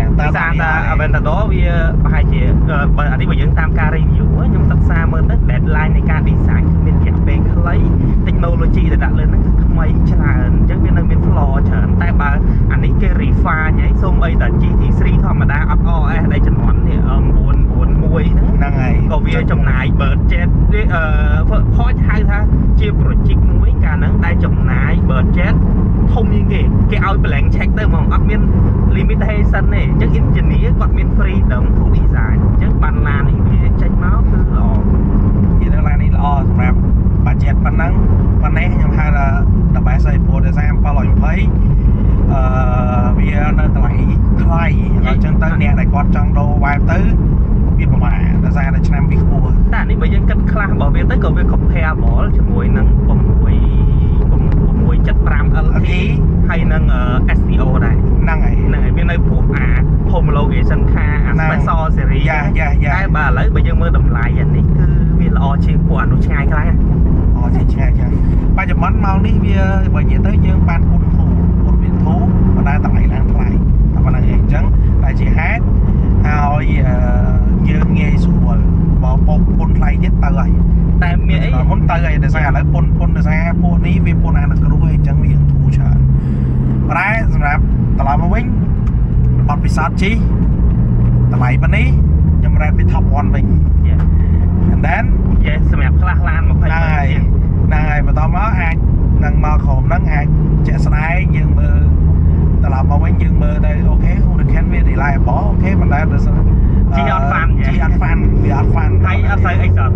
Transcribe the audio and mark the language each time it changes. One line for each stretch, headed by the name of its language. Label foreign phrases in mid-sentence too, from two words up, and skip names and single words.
Khmer: តែសារថា Aventador វាប្រហែលជាបើអានេះបើយើងតាមការ review ខ្ញុំសិក្សាមើលទៅ deadline នៃការ design គឺមានរយៈពេលខ្លី technology ដែលដាក់លើហ្នឹងគឺថ្មីច្រើនអញ្ចឹងវានៅមាន flaw ច្រើនតែបើអានេះគេ refine ហើយសូម្បីតែ GT3 ធម្មតាអត់ RS ដែលជំនាន់នេះ991 ហ្នឹងហើយ ក៏វាចំណាយ
English: budget point
Khmer: ហៅថាជា project មួយកាលហ្នឹងដែលចំណាយ budget ធំជាងគេឲ្យ
English: blank check
Khmer: ទៅហ្មងអត់មាន limitation ទេអញ្ចឹង engineer គាត់មាន
English: freedom to design
Khmer: អញ្ចឹងបានឡាននេះវាចេញមកគឺល្អ និយាយទៅឡាននេះល្អសម្រាប់ budget ប៉ុណ្ណឹងប៉ុន្តែខ្ញុំហៅថា
English: the best
Khmer: ឯព្រោះដោយសារ720វានៅតម្លៃថ្លៃហើយអញ្ចឹងទៅអ្នកដែលគាត់ចង់ដូរ vibe ទៅវាពិបាកដោយសារតែឆ្នាំវាខ្ពស់ តែនេះបើយើងគិតខ្លះរបស់វាទៅក៏វា comparable ជាមួយនឹង675 LT ហើយនឹង STO ដែរ ហ្នឹងហើយ វានៅពួកអា
English: homologation car
Khmer: អា
English: special series
Khmer: តែបើឥឡូវបើយើងមើលតម្លៃអានេះគឺវាល្អជាងពួកអានោះឆ្ងាយខ្លាំង ឆ្ងាយបច្ចុប្បន្នមកនេះវាបើនិយាយទៅយើងបានពុនធូរប៉ុន្តែតម្លៃឡើងថ្លៃតែប៉ុណ្្នឹងឯងអញ្ចឹងតែជាហេតុឲ្យយើងងាយស្រួលបើពុនថ្លៃទៀតទៅហើយ តែមានអី មុនទៅហើយដោយសារឥឡូវពុនដោយសារពួកនេះវាពុនអានគ្រូអីអញ្ចឹងវាធូរច្រើនតែសម្រាប់ត្រឡប់មកវិញបទពិសោធន៍ជិះតម្លៃប៉ុណ្នេះខ្ញុំរ៉េតវា top 1 វិញ
English: and then
Khmer: សម្រាប់ខ្លះឡាន20 ហ្នឹងហើយបន្តមកអាចនឹងមកក្រុមហ្នឹងអាចជាក់ស្ដែងយើងមើលត្រឡប់មកវិញយើងមើលទៅអូខេ Huracan វា reliable អូខេប៉ុន្តែដល់ ជីអត់ fun វាអត់ fun ហើយអត់សូវ exotic